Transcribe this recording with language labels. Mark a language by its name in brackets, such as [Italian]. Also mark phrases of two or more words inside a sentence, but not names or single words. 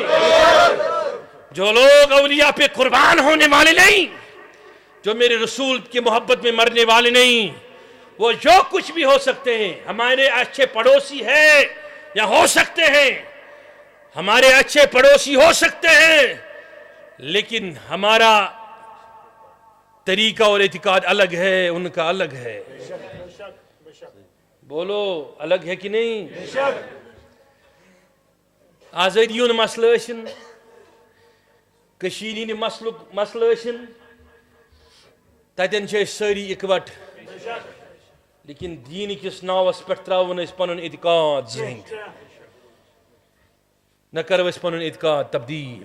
[Urdu] جو لوگ اولیاء پہ قربان ہونے والے نہیں، جو میرے رسول کی محبت میں مرنے والے نہیں، وہ جو کچھ بھی ہو سکتے ہیں، ہمارے اچھے پڑوسی ہیں یا ہو سکتے ہیں، ہمارے اچھے پڑوسی ہو سکتے ہیں، لیکن ہمارا طریقہ اور اعتقاد الگ ہے، ان کا الگ ہے۔ بولو الگ ہے کہ نہیں؟ [Kashmiri] آزادیون مسئلہ ٲسِن، کشیٖرِ ہِنٛدِ مسئلہ ٲسِن، تتٮ۪ن چھِ أسۍ سٲری اِکوٹ، لیکن دین کس ناوس پٮ۪ٹھ ترٛاوُن أسۍ پنُن اعتقاد زٕہٕنٛدۍ، نہ کرو أسۍ پنُن اعتقاد تبدیل۔